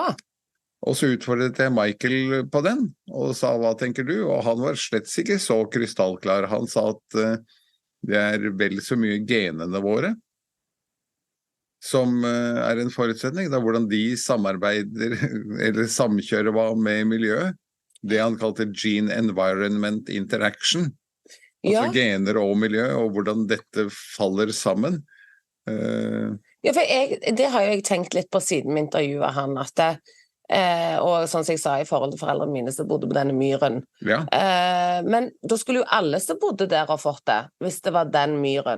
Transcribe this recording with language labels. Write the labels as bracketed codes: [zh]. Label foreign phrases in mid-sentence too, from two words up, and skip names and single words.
[no] Og så utfordret jeg Michael på den, og sa, hva tenker du? Og han var slett ikke så krystallklar. Han sa at det vel så mye genene våre som en forutsetning, da hvordan de samarbeider, eller samkjører hva med miljøet. Det han kalte [en] gene-environment interaction. [no] Altså gener og miljø, og hvordan dette faller sammen. Ja, for det har jo jeg tenkt litt på siden vi intervjuet han, at og sånn som jeg sa i forhold til foreldrene mine som bodde på denne myren. Ja. Men da skulle jo alle som bodde der ha fått det, hvis det var den myren.